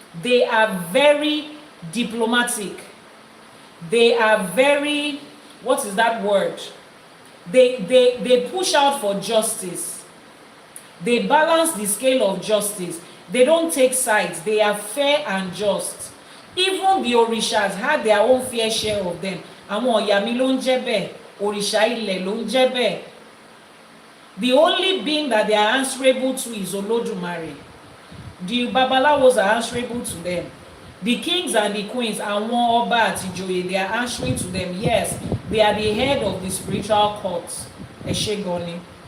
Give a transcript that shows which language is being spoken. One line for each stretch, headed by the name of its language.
English: They are very diplomatic. They are very, what is that word? They push out for justice. They balance the scale of justice. They don't take sides. They are fair and just. Even the orishas had their own fair share of them.
Yoruba: Àwọn ìyá mi ló ń jẹ́ bẹ́ẹ̀, òrìṣà ilẹ̀ ló ń jẹ́ bẹ́ẹ̀.
English: The only being that they are answerable to is Olódùmarè. The babalawos are answerable to them. The kings and the queens,
Yoruba: àwọn ọba àti ìjòyè,
English: they are answering to them. Yes, they are the head of the spiritual court.
Yoruba: Ẹ ṣé gan ni.